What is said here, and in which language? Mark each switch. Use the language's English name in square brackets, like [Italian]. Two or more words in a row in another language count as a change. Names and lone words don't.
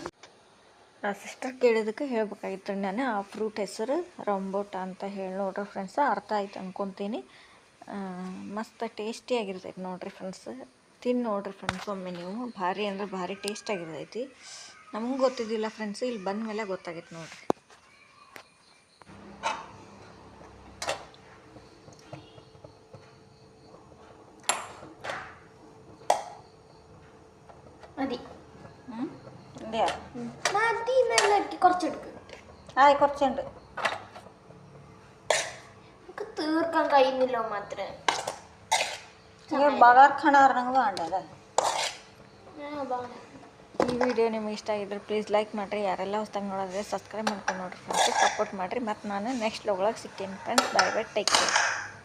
[Kannada] ಆ ಸಿಸ್ಟರ್ ಕೇಳಿದಕ್ಕೆ ಹೇಳ್ಬೇಕಾಗಿತ್ತು ನಾನು. ಆ ಫ್ರೂಟ್ ಹೆಸರು ರಂಬೋಟ ಅಂತ ಹೇಳಿ ನೋಡ್ರಿ ಫ್ರೆಂಡ್ಸ್. ಅರ್ಥ ಆಯ್ತು ಅಂದ್ಕೊತೀನಿ. ಮಸ್ತ್ ಟೇಸ್ಟಿಯಾಗಿರ್ತೈತಿ ನೋಡ್ರಿ ಫ್ರೆಂಡ್ಸ್. ತಿನ್ನು ನೋಡ್ರಿ ಫ್ರೆಂಡ್ಸ್ ಒಮ್ಮೆ ನೀವು. ಭಾರಿ ಅಂದ್ರೆ ಭಾರಿ ಟೇಸ್ಟಾಗಿರ್ತೈತಿ. ನಮಗೂ ಗೊತ್ತಿದ್ದಿಲ್ಲ ಫ್ರೆಂಡ್ಸ್, ಇಲ್ಲಿ ಬಂದ ಮೇಲೆ ಗೊತ್ತಾಗೈತೆ ನೋಡ್ರಿ. [Malayalam] മതി. അതെയോ? മതി നല്ല കുറച്ചെടുക്ക്. കുറച്ചുണ്ട്. നമുക്ക് തീർക്കാൻ കഴിയുന്നില്ലോ മാത്രമേ. ബഗാർ ഖാന പറഞ്ഞെങ്കിൽ വേണ്ടല്ലേ? [Kannada] ಈ ವಿಡಿಯೋ ನಿಮಗೆ ಇಷ್ಟ ಆಗಿದ್ರೆ [English] please like [Kannada] ಮಾಡಿರಿ. ಯಾರೆಲ್ಲ ಹೊಸ್ದಾಗಿ ನೋಡಿದ್ರೆ ಸಬ್ಸ್ಕ್ರೈಬ್ ಮಾಡ್ಕೊಂಡು ನೋಡಿರಿ ಫ್ರೆಂಡ್ಸ್, ಸಪೋರ್ಟ್ ಮಾಡಿರಿ. ಮತ್ತು ನಾನು [English] next vlog [Kannada] ಸಿಗ್ತೀನಿ ಫ್ರೆಂಡ್ಸ್. [English] Bye bye, take care.